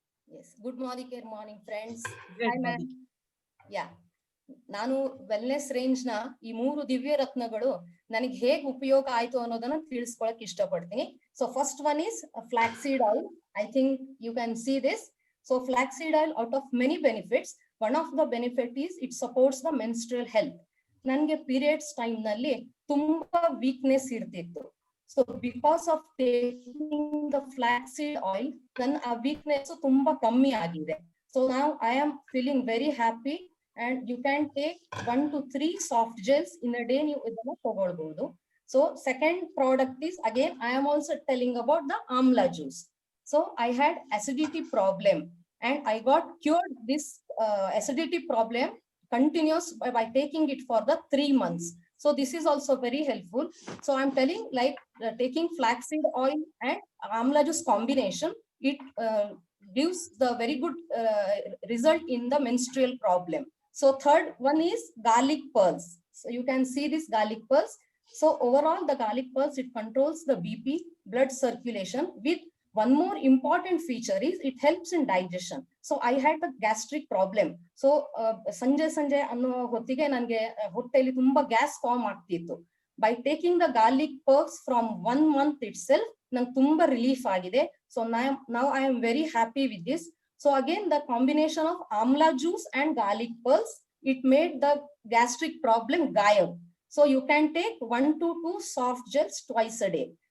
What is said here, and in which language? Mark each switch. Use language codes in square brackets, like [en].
[en] Yes, good morning friends. Hi ma'am. [kn] Yeah, ನಾನು wellness range ನ ಈ 3 ದಿವ್ಯ ರತ್ನಗಳು ನನಗೆ ಹೇಗೆ ಉಪಯೋಗ ಆಯ್ತು ಅನ್ನೋದನ್ನ ತಿಳಿಸ್ಕೊಳಕ್ ಇಷ್ಟಪಡ್ತೀನಿ. [en] So first one is flaxseed oil. I think you can see this. So flaxseed oil, out of many benefits, one of the benefit is it supports the menstrual health. [kn] ನನ್ಗೆ ಪೀರಿಯಡ್ಸ್ ಟೈಮ್ ನಲ್ಲಿ ತುಂಬಾ weakness ಇರ್ತಿತ್ತು. [en] So because of taking the flaxseed oil, then our weakness [kn] tumba kammi agide. [en] So now I am feeling very happy, and you can take 1 to 3 soft gels in a day. You [kn] idanna tagolbodu. [en] So second product is, again I am also telling about the amla juice. So I had acidity problem and I got cured this acidity problem continuous by taking it for the 3 months. So this is also very helpful. So I'm telling, like taking flaxseed oil and amla juice combination, it gives the very good result in the menstrual problem. So third one is garlic pearls. So you can see this garlic pearls. So overall the garlic pearls, it controls the BP, blood circulation. With one more important feature is it helps in digestion. So I had a gastric problem. [kn] So ಸಂಜೆ ಅನ್ನೋ ಹೊತ್ತಿಗೆ ನನಗೆ ಹೊಟ್ಟೆಯಲ್ಲಿ ತುಂಬಾ gas form ಆಗ್ತಿತ್ತು. [en] By taking the garlic pearls from 1 month itself, [kn] ನಂಗೆ ತುಂಬಾ relief ಆಗಿದೆ. [en] So now I am very happy with this. So again, the combination of amla juice and garlic pearls, it made the gastric problem gayab. So you can take 1 to 2 soft gels twice a day.